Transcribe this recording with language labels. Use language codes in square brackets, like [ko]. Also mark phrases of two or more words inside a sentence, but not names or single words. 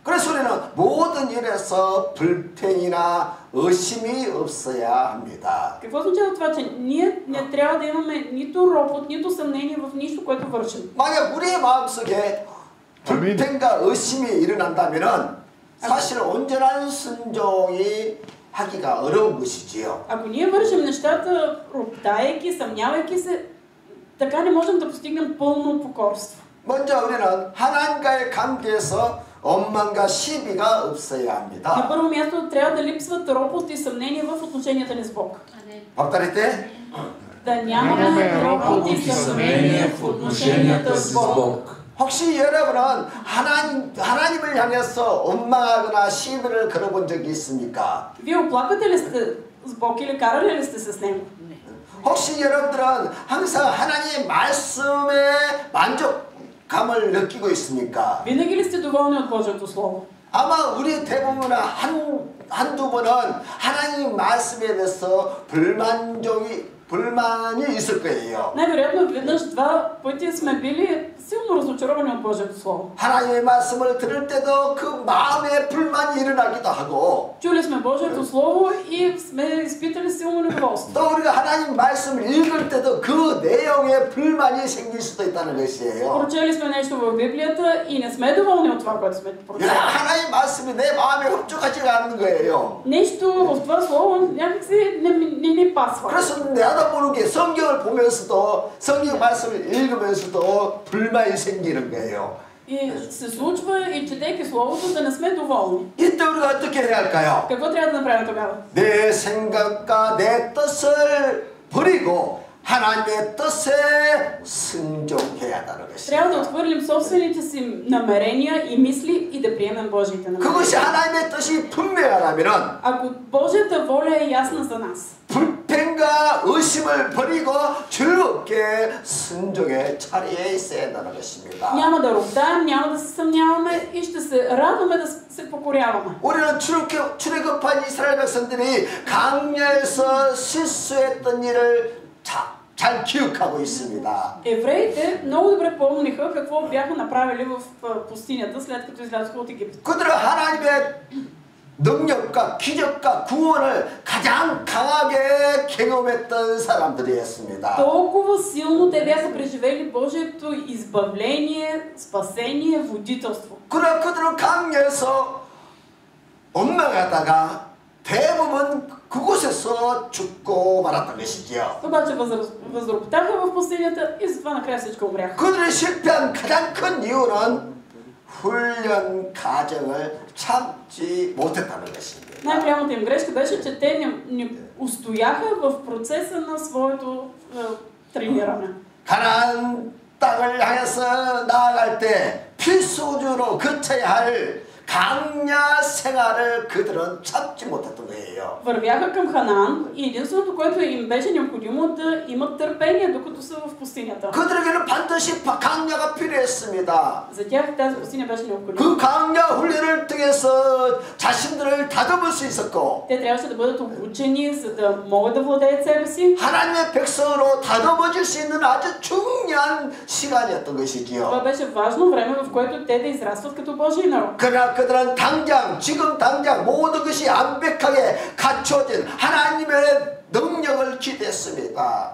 [ko] 그래서 우리는 모든 일에서 불평이나 의심이 없어야 합니다. [bg] Какво означава това, че ние не трябва да имаме нито ропот, нито съмнение в нищо, което вършим? [ko] 만약 우리의 마음속에 불평과 의심이 일어난다면은 사실은 온전한 순종이 하기가 어려운 것이지요. [bg] Ако ние вършим нещата, роптаейки, съмнявайки се, така не можем да постигнем пълно покорство. [ko] 먼저 우리는 하나님과의 관계에서 원망과 시비가 없어야 [bg] На [ko] 합니다. [bg] първо място трябва да липсват ропот и съмнение в отношенията ни с Бог. повторите? Да нямаме ропот и съмнение в отношенията с Бог. [ko] 혹시 여러분은 하나님을 향해서 원망하거나 시비를 걸어본 적이 있습니까? [bg] Вие оплаквате ли сте с Бог или карали ли сте се с Него? [ko] 혹시 여러분들은 항상 하나님의 말씀에 만족감을 느끼고 있습니까? [bg] Винаги ли сте доволни от Божието Слово? [ko] 아마 우리 대부분은 한두 번은 하나님 말씀에 대해서 불만이 있을 거예요. [bg] Най-вероятно веднъж два пъти сме били силно разочаровани от Божието Слово. [ko] 하나님의 말씀을 들을 때도 그 마음에 불만이 일어나기도 하고 [bg] Чули сме Божието Слово и сме изпитали силно недоволство. [ko] 또 우리가 하나님 말씀을 읽을 때도 그 내용에 불만이 생길 수도 있다는 것이에요. [bg] Прочели сме нещо в Библията и не сме доволни от това, което сме прочели. [ko] 하나님 말씀이 내 마음에 흡족하지가 않는 거예요. [bg] Нещо в това Слово някакси не ни пасва. [ko] 그래서 나도 모르게 성경을 보면서도 성경 말씀을 읽으면서도 불만이 생기는 거예요. [bg] И се случва и четейки Словото да не сме доволни. [ko] 이때 우리가 어떻게 해야 할까요? [bg] Какво трябва да направим тогава? [ko] 내 생각과 내 뜻을 버리고 하나님의 뜻에 순종해야 한다는 [bg] Трябва да [ko] 것입니다. [bg] отхвърлим собствените си намерения и мисли и да приемем Божиите [ko] 그것이 [bg] намерения. [ko] 하나님의 뜻이 분명하다면 [bg] Ако Божията воля е ясна за нас, [ko] 불평과 의심을 버리고 즐겁게 순종의 자리에 있어야 한다는 것입니다. [bg] няма да роптаем, няма да се съмняваме и ще се радваме да се покоряваме. [ko] 우리는 출애굽한 이스라엘 백성들이 광야에서 실수했던 일을 잘 기억하고 있습니다. [bg] Евреите много добре помниха какво бяха направили в пустинята след като излязоха от Египет. [ko] 그들은 하나님의 능력과 기적과 구원을 가장 강하게 경험했던 사람들이었습니다. [bg] Толкова силно те бяха преживели Божието избавление, спасение, водителство. [ko] 그러나 그들은 강야에서 원망하다가 대부분 그곳에서 죽고 말았던 것이지요. [bg] Обаче възроптаха в пустинята и затова накрая всички умряха. [ko] 그들이 실패한 가장 큰 이유는 훈련 과정을 참지 못했다는 것입니다. [bg] Най-голямата им грешка беше, че те не устояха в процеса на своето трениране. [ko] 가나안 땅을 향해서 나아갈 때 필수적으로 거쳐야 할 강야 생활을 그들은 참지 못했던 거예요. [bg] Вървяха към Ханаан и единственото, което им беше необходимо да имат търпение, докато са в пустинята. [ko] 그들에게는 반드시 강야가 필요했습니다. [bg] За тях тази пустиня беше необходима. [ko] 그 강야 훈련을 통해서 자신들을 다듬을 수 있었고 [bg] Те трябваше да бъдат обучени, за да могат да владеят себе си. [ko] 하나님의 백성으로 다듬어질 수 있는 아주 중요한 시간이었던 [bg] Това [ko] 것이지요. [bg] беше важно време, в което те да израстват като Божий народ. [ko] 그러나 그들은 지금 당장 모든 것이 완벽하게 갖춰진 하나님의 능력을 기대했습니다.